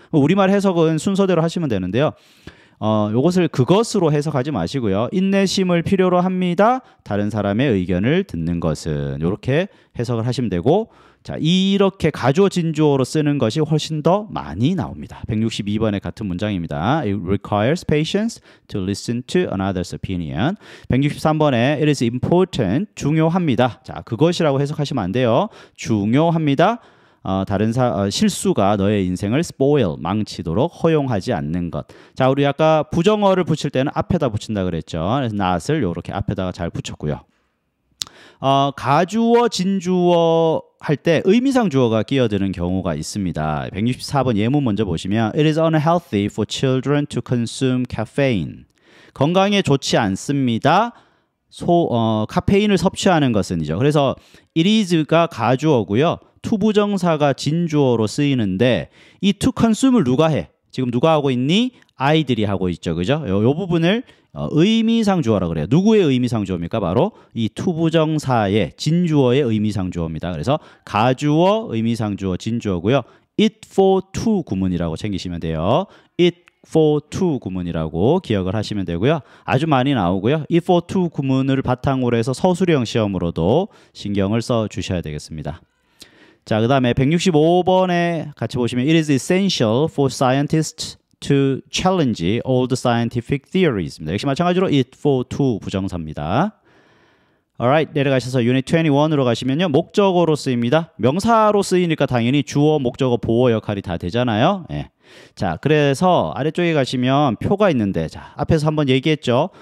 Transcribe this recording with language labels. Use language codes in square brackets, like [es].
[ko] 우리말 해석은 순서대로 하시면 되는데요. 요것을 그것으로 해석하지 마시고요. 인내심을 필요로 합니다. 다른 사람의 의견을 듣는 것은 이렇게 해석을 하시면 되고 자, 이렇게 가주어 진주어로 쓰는 것이 훨씬 더 많이 나옵니다. 162번의 같은 문장입니다. It requires patience to listen to another's opinion. [en] 163번에 It is important, [ko] 중요합니다. 자, 그것이라고 해석하시면 안 돼요. 중요합니다. 실수가 너의 인생을 spoil, 망치도록 허용하지 않는 것. 자, 우리 아까 부정어를 붙일 때는 앞에다 붙인다 그랬죠. 그래서 not을 이렇게 앞에다가 잘 붙였고요. 가주어, 진주어 할 때 의미상 주어가 끼어드는 경우가 있습니다. 164번 예문 먼저 보시면 [en] It is unhealthy for children to consume caffeine. [ko] 건강에 좋지 않습니다. 카페인을 섭취하는 것은이죠. 그래서 it is가 가주어고요. 투부정사가 진주어로 쓰이는데 이 to consume을 누가 해? 지금 누가 하고 있니? 아이들이 하고 있죠. 그죠? 요 부분을 의미상 주어라고 그래요. 누구의 의미상 주어입니까? 바로 이 투부정사의 진주어의 의미상 주어입니다. 그래서 가주어, 의미상 주어, 진주어고요. it for to 구문이라고 챙기시면 돼요. it for to 구문이라고 기억을 하시면 되고요. 아주 많이 나오고요. it for to 구문을 바탕으로 해서 서술형 시험으로도 신경을 써 주셔야 되겠습니다. 자, 그 다음에 165번에 같이 보시면 [en] It is essential for scientists to challenge old scientific theories. [ko] 역시 마찬가지로 it for to 부정사입니다. Alright, 내려가셔서 Unit 21으로 가시면요. 목적어로 쓰입니다. 명사로 쓰이니까 당연히 주어, 목적어, 보어 역할이 다 되잖아요. 예. 자, 그래서 아래쪽에 가시면 표가 있는데 자, 앞에서 한번 얘기했죠.